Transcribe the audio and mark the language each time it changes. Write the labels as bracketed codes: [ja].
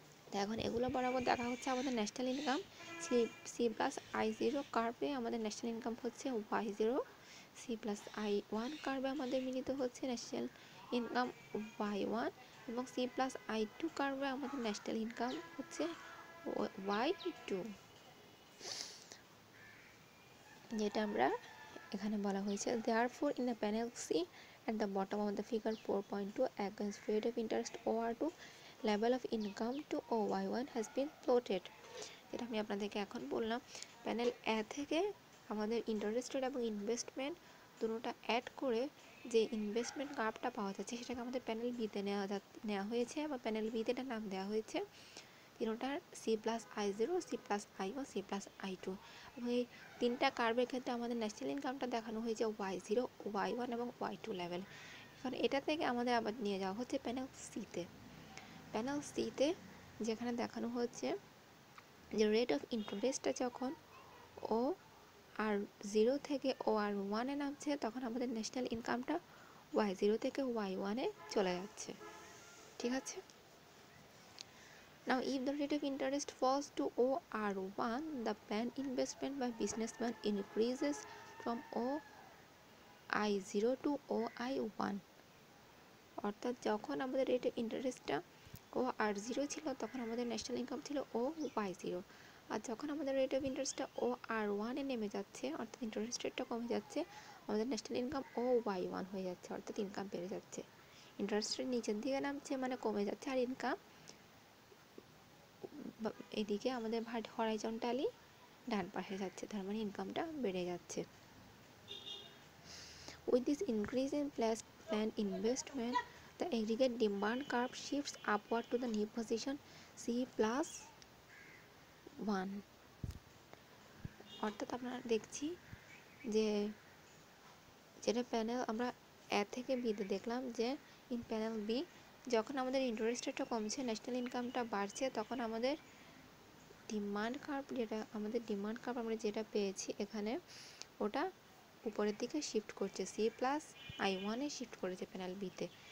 [bn] তো এখন এগুলো বরাবর দেখা হচ্ছে আমাদের national income C plus I0 কার্ভে আমাদের ন্যাশনাল ইনকাম হচ্ছে Y0, C প্লাস I1 কার্ভে আমাদের মিলিত হচ্ছে ন্যাশনাল ইনকাম Y1 এবং C প্লাস I2 কার্ভে আমাদের ন্যাশনাল ইনকাম হচ্ছে Y2, যেটা আমরা এখানে বলা হয়েছে। [en] Therefore in the panel C at the bottom of the figure 4.2 against rate of interest OR2 level of income to OY1 has been plotted। [bn] যেটা আমি আপনাদেরকে এখন বললাম, প্যানেল এ থেকে আমাদের ইন্টারেস্ট রেট এবং ইনভেস্টমেন্ট দুটোটা অ্যাড করে যে ইনভেস্টমেন্ট কার্ভটা পাওয়া যাচ্ছে সেটাকে আমাদের প্যানেল বিতে নেওয়া হয়েছে বা প্যানেল বিতে এটা নাম দেওয়া হয়েছে তিনটার C plus I0, C plus I1, C plus I2 এবং এই তিনটা কার্ভের ক্ষেত্রে আমাদের ন্যাশনাল ইনকামটা দেখানো হয়েছে Y0, Y1 এবং Y2 লেভেল। এখন এটা থেকে আমাদের আবার নিয়ে যাওয়া হচ্ছে প্যানেল সিতে। প্যানেল সিতে যেখানে দেখানো হচ্ছে যে রেট অফ ইন্টারেস্টটা যখন OR0 থেকে OR1-এ নামছে তখন আমাদের ন্যাশনাল ইনকামটা Y0 থেকে Y1-এ চলে যাচ্ছে, ঠিক আছে। [en] Now if the rate of interest falls to OR1, the planned investment by businessman increases from OI0 to OI1। [bn] অর্থাৎ যখন আমাদের rate of ইন্টারেস্টটা O আর zero ছিল তখন আমাদের ন্যাশনাল ইনকাম ছিল ও ওয়াই জিরো। আর যখন আমাদের রেট অফ ইন্টারেস্টটা ও আর ওয়ানে নেমে যাচ্ছে, অর্থাৎ ইন্টারেস্ট রেটটা কমে যাচ্ছে, আমাদের ন্যাশনাল ইনকাম ও ওয়াই ওয়ান হয়ে যাচ্ছে, অর্থাৎ ইনকাম বেড়ে যাচ্ছে। ইন্টারেস্ট রেট নিচের দিকে নামছে মানে কমে যাচ্ছে, আর ইনকাম এদিকে আমাদের হরাইজন্টালি ডান পাশে যাচ্ছে, তার মানে ইনকামটা বেড়ে যাচ্ছে। [en] With this increase in planned investment, the aggregate demand curve shifts upward to the new position C+1. [bn] অর্থাৎ আমরা দেখছি যে যেটা প্যানেল আমরা এ থেকে বিতে দেখলাম যে ইন প্যানেল বি যখন আমাদের ইন্টারেস্ট রেটটা কমছে, ন্যাশনাল ইনকামটা বাড়ছে, তখন আমাদের ডিমান্ড কার্ভ আমরা যেটা পেয়েছি এখানে, ওটা উপরের দিকে শিফট করছে, C+I1-এ শিফট করেছে প্যানেল বিতে।